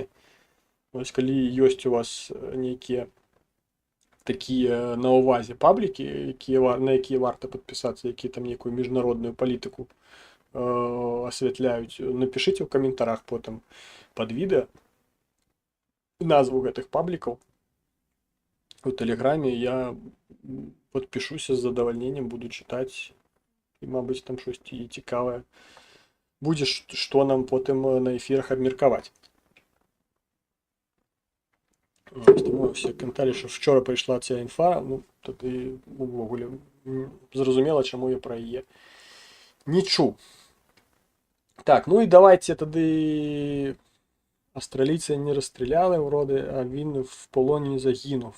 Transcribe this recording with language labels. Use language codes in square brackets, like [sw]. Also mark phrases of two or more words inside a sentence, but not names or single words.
[be] Вось, калі ёсць у вас нейкія такія на ўвазе паблікі, на якія варта падпісацца, якія там нейкую міжнародную палітыку асвятляюць, напішыце ў каментарах потым пад відэа назву гэтых паблікаў. У Тэлеграме я подпишуся з задавальненнем, буду чытаць, і, мабыць, там штосьці цікавае будзе, што нам потым на эфірах абмеркаваць. [uk] Тому все каментарі, що вчора прийшла ця інфа, тоді увогуле зрозуміло, чому я про її не чув. Так, ну і давайте тоді... Австралійця не розстріляли, вроде, а він в полоні загинув.